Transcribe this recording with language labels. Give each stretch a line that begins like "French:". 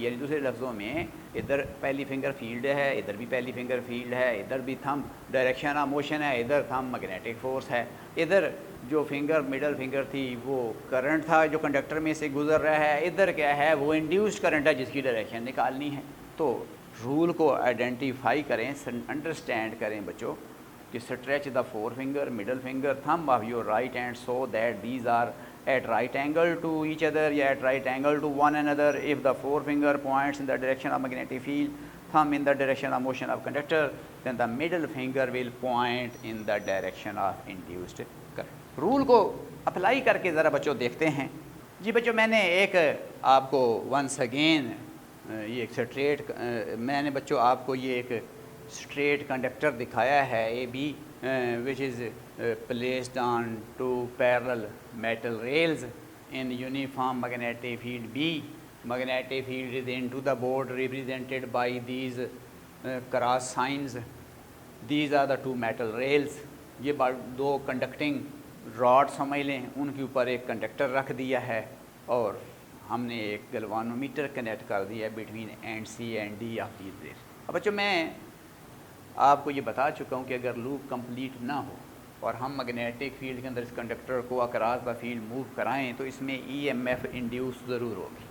Urdu: یعنی دوسرے لفظوں میں ادھر پہلی فنگر فیلڈ ہے، ادھر بھی پہلی فنگر فیلڈ ہے، ادھر بھی تھم ڈائریکشن آف موشن ہے، ادھر تھم میگنیٹک فورس ہے. ادھر جو فنگر مڈل فنگر تھی وہ کرنٹ تھا جو کنڈکٹر میں سے گزر رہا ہے، ادھر کیا ہے؟ وہ انڈیوسڈ کرنٹ ہے جس کی ڈائریکشن نکالنی ہے. تو رول کو آئیڈینٹیفائی کریں، انڈرسٹینڈ کریں بچوں کہ
English: stretch the forefinger, middle finger, thumb of your right hand so that these are at right angle to each other, yeah, at right angle to one another. If the forefinger points in the direction of magnetic field, thumb in the direction of motion of conductor, then the middle finger will point in the direction of induced current.
Urdu: Role کو apply کر کے ذرا بچوں دیکھتے ہیں. جی بچوں میں نے ایک آپ کو ونس اگین یہ ایک سٹریٹ میں نے بچوں آپ کو یہ ایک اسٹریٹ کنڈکٹر دکھایا ہے اے be
English: which is placed on two parallel metal rails in uniform magnetic field
Urdu: B.
English: Magnetic field is into the board represented by these cross signs. These are the two metal rails.
Urdu: یہ دو conducting rod سمجھ لیں، ان کے اوپر ایک conductor رکھ دیا ہے اور ہم نے ایک گلوانومیٹر کنیکٹ کر دیا ہے
English: Between and C and D of these rails.
Urdu: اب بچوں میں آپ کو یہ بتا چکا ہوں کہ اگر لوپ کمپلیٹ نہ ہو اور ہم میگنیٹک فیلڈ کے اندر اس کنڈکٹر کو اکراس دا فیلڈ موو کرائیں تو اس میں ای ایم ایف انڈیوس ضرور ہوگی.